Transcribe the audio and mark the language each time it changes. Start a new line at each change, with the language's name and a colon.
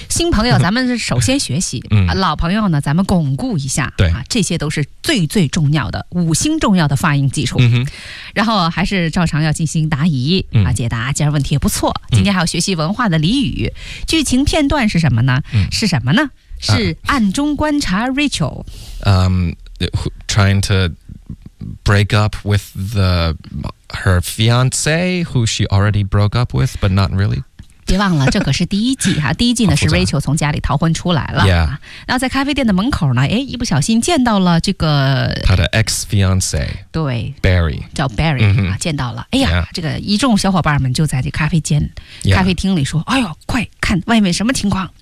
Chinese: 新朋友咱们是首先学习、嗯、老朋友呢咱们巩固一下。对、啊、这些都是最最重要的五星重要的发音基础、嗯、然后还是照常要进行答疑、嗯、解答，今儿问题也不错，今天还要学习文化的俚语、嗯、剧情片段是什么呢、嗯、是什么呢，是暗中观察 Rachel、
English: Trying to break up with her fiancé who she already broke up with, but not really.
Chinese: 别忘了这可是第一季哈，第一季呢是 Rachel 从家里逃婚出来了、
English: yeah.
Chinese: 然后在咖啡店的门口呢，哎，一不小心见到了这个他的 ex-fiancé，对， Barry 叫 Barry、
English: mm-hmm.
Chinese: 啊、见到了，哎呀、yeah. 这个一众小伙伴们就在这咖啡间、
English: yeah.
Chinese: 咖啡厅里说，哎呦快看外面什么情况，